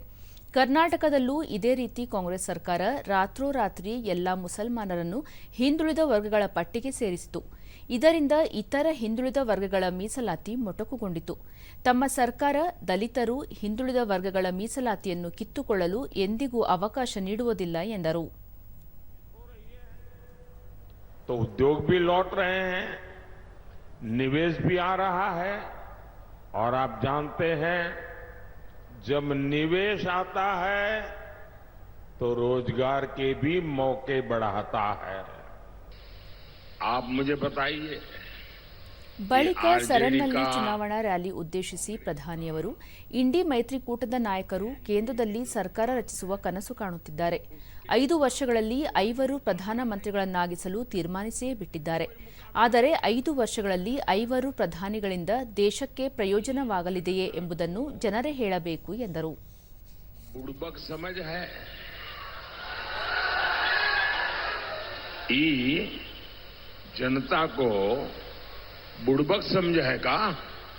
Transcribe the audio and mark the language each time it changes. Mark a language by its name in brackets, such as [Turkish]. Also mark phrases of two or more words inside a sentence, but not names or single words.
[Kannada] ಕರ್ನಾಟಕದಲ್ಲೂ ಇದೇ ರೀತಿ ಕಾಂಗ್ರೆಸ್ ಸರ್ಕಾರ ರಾತ್ರೋರಾತ್ರಿ ಎಲ್ಲಾ ಮುಸಲ್ಮಾನರನ್ನು ಹಿಂದುಳಿದ ವರ್ಗಗಳ ಪಟ್ಟಿಗೆ ಸೇರಿಸಿತು. ಇದರಿಂದ ಇತರ ಹಿಂದುಳಿದ ವರ್ಗಗಳ ಮೀಸಲಾತಿ ಮೊಟಕುಗೊಂಡಿತು. ತಮ್ಮ ಸರ್ಕಾರ ದಲಿತರು, ಹಿಂದುಳಿದ ವರ್ಗಗಳ ಮೀಸಲಾತಿಯನ್ನು ಕಿತ್ತುಕೊಳ್ಳಲು ಎಂದಿಗೂ ಅವಕಾಶ ನೀಡುವುದಿಲ್ಲ ಎಂದರು. [Hindi] तो उद्योग भी लौट रहे हैं, निवेश भी आ रहा है और आप जानते हैं जब निवेश आता है तो रोजगार के भी मौके बढ़ाता है। आप मुझे बताइए. [Kannada] ಬಳಿಕ ಸರನ್ನಲ್ಲಿ ಚುನಾವಣಾ ರ್ಯಾಲಿ ಉದ್ದೇಶಿಸಿ ಪ್ರಧಾನಿಯವರು, ಇಂಡಿ ಮೈತ್ರಿಕೂಟದ ನಾಯಕರು ಕೇಂದ್ರದಲ್ಲಿ ಸರ್ಕಾರ ರಚಿಸುವ ಕನಸು ಕಾಣುತ್ತಿದ್ದಾರೆ. 5 ವರ್ಷಗಳಲ್ಲಿ 5 ಪ್ರಧಾನಮಂತ್ರಿಗಳನ್ನಾಗಿಸಲು ತೀರ್ಮಾನಿಸಿಯೇ ಬಿಟ್ಟಿದ್ದಾರೆ. ಆದರೆ 5 ವರ್ಷಗಳಲ್ಲಿ 5 ಪ್ರಧಾನಿಗಳಿಂದ ದೇಶಕ್ಕೆ ಪ್ರಯೋಜನವಾಗಲಿದೆಯೇ ಎಂಬುದನ್ನು ಜನರೇ ಹೇಳಬೇಕು ಎಂದರು. [Hindi] बुड़बक समझ है जनता को बुड़बक समझ है का